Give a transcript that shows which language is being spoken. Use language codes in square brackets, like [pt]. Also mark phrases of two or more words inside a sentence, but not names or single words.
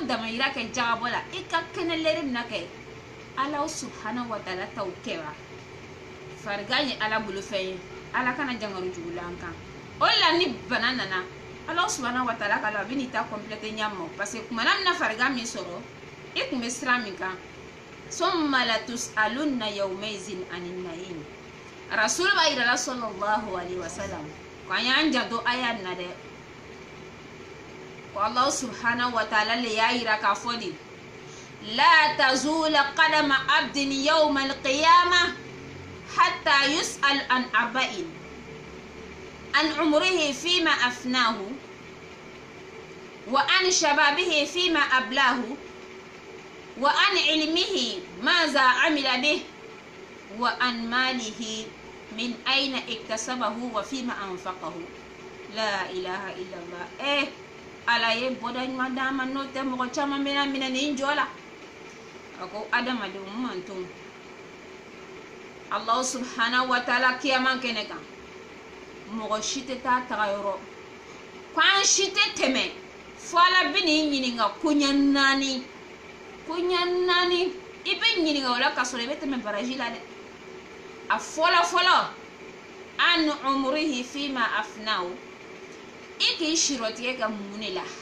[bm] damayira kɛ jagabɔ la i ka kɛnɛ lɛri mina kɛ ala [ar] سبحانه وتعالى [bm] taw kɛ wa farigan ye ala bolo fɛn ye ala kana jangaro jugulan an kan o la ni bana nana ala [ar] سبحانه وتعالى [bm] kala a bɛ n'i ta complète ɲamɔ [fr] parce que [bm] kumana min na farigan min sɔrɔ i kun bɛ sira min kan [ar] ثم لتسألن يومئذ عن النعيم [bm] rasul b'a yirala [ar] صلى الله عليه وسلم [bm] ko an y'an janto aya nin na dɛ [ar] ko الله سبحانه وتعالى [bm] le y'a yira k'a fɔ de la [ar] تزول قدما عبد يوم القيامة حتى يسأل عن أربع عن عمره فيما أفناه و عن شبابه فيما أبلاه و عن علمه ماذا عمل به و عن ماله من أين اكتسبه و فيما أنفقه لا إله إلا الله [bm] ala ye boda ɲuman d'an ma n'o tɛ mɔgɔ caman bɛna minɛ nin jɔ la a ko adamadenw man to Allah [ar] سبحانه وتعالى [bm] kiyaman kɛnɛ kan mɔgɔ si tɛ taa taga yɔrɔ ko an si tɛ tɛmɛ fo ala bɛ n'i ɲininka koɲɛ naani i bɛ ɲininka o la k'a sɔrɔ i bɛ tɛmɛ baraji la dɛ a fɔlɔ fɔlɔ [ar] عن عمره فيما أفناه [bm] i k'i sirɔtigɛ ka mun de la